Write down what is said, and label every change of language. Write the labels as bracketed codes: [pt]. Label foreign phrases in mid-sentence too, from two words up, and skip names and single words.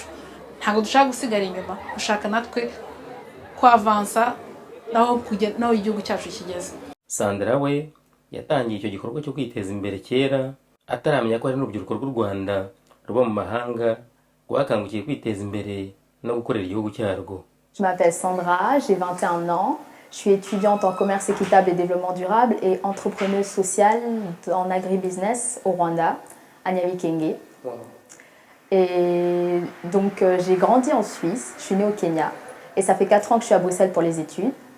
[rw] Ntabwo dushaka gusigara inyuma, dushaka natwe kwavansa naho igihugu cyacu kigeze. Sandra we yatangiye icyo gikorwa cyo kwiteza imbere kera ataramenya ko ari n'urubyiruko rw'u Rwanda ruba mu mahanga rwakangukiye kwiteza imbere no gukorera igihugu cyarwo. [fr] Je m'appelle Sandra, j'ai 21 ans. Je suis étudiante en commerce équitable et développement durable et entrepreneuse sociale en agribusiness au Rwanda, à Nyabikenge. Wow. Et donc j'ai grandi en Suisse, je suis née au Kenya et ça fait 4 ans que je suis à Bruxelles pour les études.